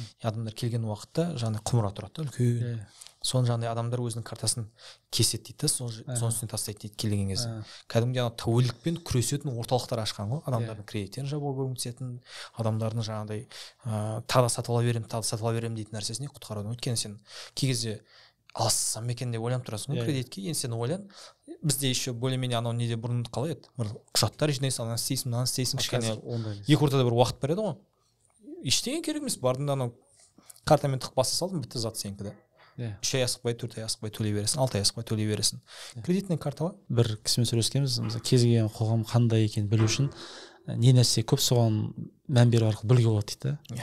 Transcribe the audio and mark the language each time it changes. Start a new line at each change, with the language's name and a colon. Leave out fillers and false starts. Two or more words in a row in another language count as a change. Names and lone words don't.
Kazakh: Адамдар келген уақытта жаңағыдай құмыра тұрады да, үлкен. соны жаңағыдай адамдар өзінің картасын кеседі дейді да, соның үстіне тастайды дейді келген кезде. Кәдімгідей ана тәуелдікпен күресетін орталықтар ашқан ғой, адамдардың кредиттерін жабуға көмектесетін, адамдардың жаңағыдай тағы да сатып ала беремін дейтін нәрсесіне құтқарудың. Өйткені сен кей кезде алсам екен деп ойланып тұрасың ғой кредитке. Енді сен ойлан, бізде
Russian: еще более-менее
Kazakh: анау неде бұрын қалай еді, бір құжаттар жинайсың, ананы істейсің, кішкене екі ортада бір уақыт береді ғой. Ештеңе керек емес, бардың да анау картамен тық баса салдың, бітті зат сенікі де. 3 ай асықпай, 4 ай асықпай төлей бересің, 6 ай асықпай төлей бересің. Кредитный карта бар. Бір кісімен сөйлескенбіз, кез келген қоғам қандай екенін білу үшін не нәрсе көп соған мән беру арқылы білуге болады дейді.